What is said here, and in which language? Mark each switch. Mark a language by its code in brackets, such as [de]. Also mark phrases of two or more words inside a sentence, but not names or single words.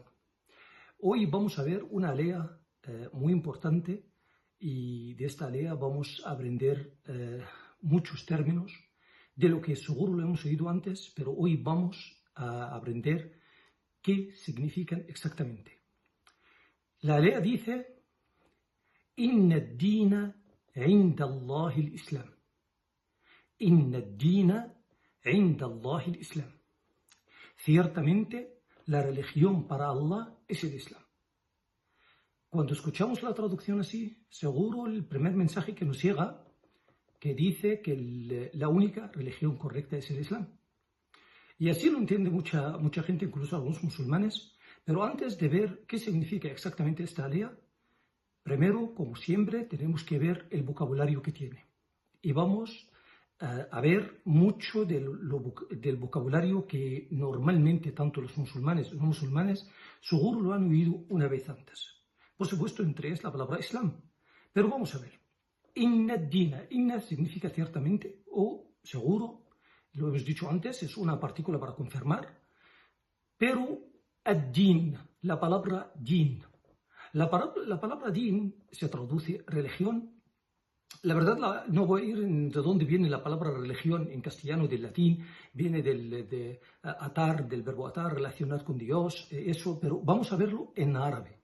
[es] Hoy vamos a ver una alea muy importante y de esta alea vamos a aprender muchos términos de lo que seguro lo hemos oído antes, pero hoy vamos a aprender qué significan exactamente. La alea dice: [ar] إن الدين عند الله الإسلام. إن الدين عند الله الإسلام. [es] Ciertamente, la religión para Allah es el Islam. Cuando escuchamos la traducción así, seguro el primer mensaje que nos llega, que dice que la única religión correcta es el Islam. Y así lo entiende mucha gente, incluso algunos musulmanes. Pero antes de ver qué significa exactamente esta alea, primero, como siempre, tenemos que ver el vocabulario que tiene. Y vamos a ver mucho del vocabulario que normalmente tanto los musulmanes y no musulmanes seguro lo han oído una vez antes. Por supuesto, entre ellas la palabra Islam. Pero vamos a ver. [ar] إن الدين. [es] Inna significa ciertamente, o seguro, lo hemos dicho antes, es una partícula para confirmar. Pero ad-din, la palabra din. La palabra din se traduce religión. La verdad, no voy a ir de dónde viene la palabra religión en castellano, del latín, viene de atar, del verbo atar, relacionar con Dios, eso, pero vamos a verlo en árabe.